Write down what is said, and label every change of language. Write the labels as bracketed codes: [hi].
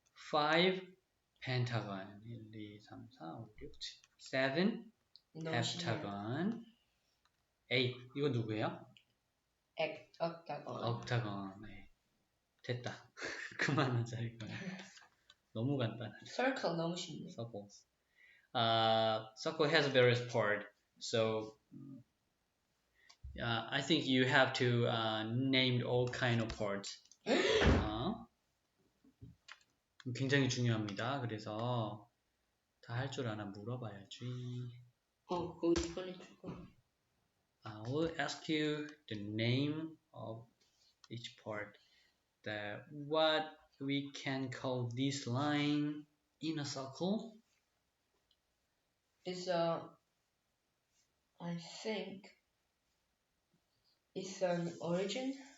[en] 5 pentagon. 1, 2, 3, 4, 5, 6, 7. 7 heptagon. 8. [ko] 이거 누구예요? [en] octagon. [ko] octagon. 네. 됐다. 그만하자 이거. 너무 간단하네. circle 너무 쉽네. [en] circles. Circle has various parts. So I think you have to name all kind of parts. [ko] 굉장히 중요합니다. 그래서 다 할 줄 아나 물어봐야지. 그거 이번에 조금. [en] I will ask you the name of each part. What we can call this line in a circle is I think it's an origin.